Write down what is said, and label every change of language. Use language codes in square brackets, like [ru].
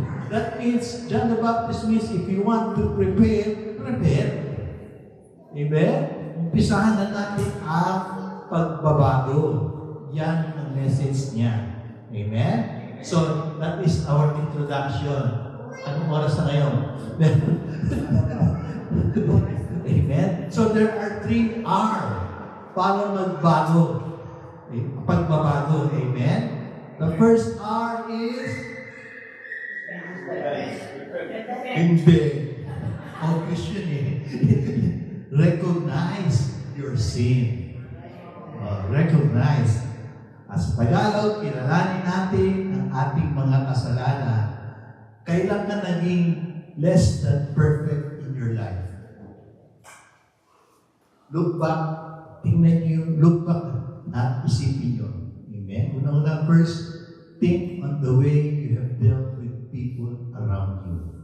[en] That means, John the Baptist means if you want to prepare, prepare. Amen? [tl] Umpisahan na natin ang pagbabago. Yan ang message niya. Amen? [en] So, that is our introduction. [tl] Anong oras na ngayon? [en] Amen? So, there are 3 R [tl] para magbago. Pagbabago. [en] Amen? The first R is hindi. Obvious yun Recognize your sin. Recognize. [tl] As Tagalog, kilalanin natin ang ating mga kasalanan. Kailan ka naging [en] less than perfect in your life? Look back, [tl] tingnan niyo, look back at isipin niyo. Amen? Unang-una, [en] first, think on the way you have dealt with people around you.